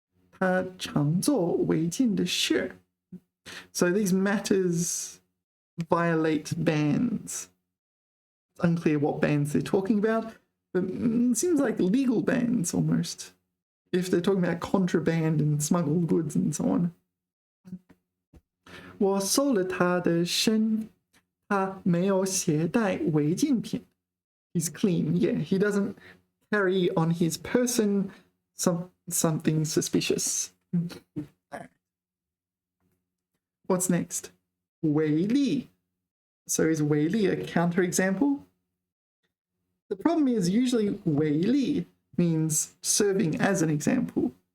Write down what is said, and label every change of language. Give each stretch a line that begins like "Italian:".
Chinese: 他常做违禁的事.
English: So these matters violate bans. It's unclear what bans they're talking about, but it seems like legal bans almost, if they're talking about contraband and smuggled goods and so on.
Chinese: 我搜了他的身, 他没有携带违禁品.
English: He's clean, yeah. He doesn't carry on his person something suspicious. What's next? 违例.So is 违例 a counterexample? The problem is usually 违例 means serving as an example.